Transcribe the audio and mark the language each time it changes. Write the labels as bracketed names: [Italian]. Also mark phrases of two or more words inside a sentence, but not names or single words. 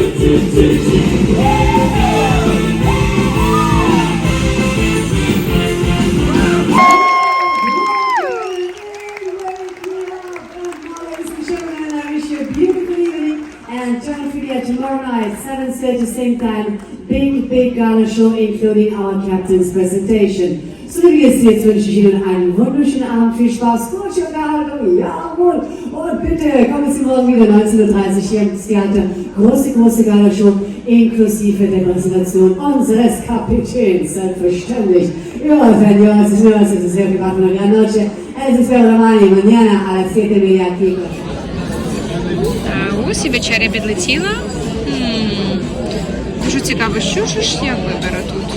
[English] And join Fidia tomorrow night, 7:30 same time, big gala show including our captain's presentation. [German] So wie es jetzt wünsche ich Ihnen einen wunderschönen Abend, viel Spaß, gute Unterhaltung, jawohl, und bitte kommen Sie morgen wieder 19:30 Uhr hier ins Theater, große Gala-Show inklusive der Präsentation unseres Kapitäns, selbstverständlich. [Spanish] Io, señoras y señores, esto es el privato de la noche, eso espero domani, mañana a las 7:30 aquí. [Ukrainian] Ось і вечеря підлетіла. Дуже цікаво, що ж я виберу тут.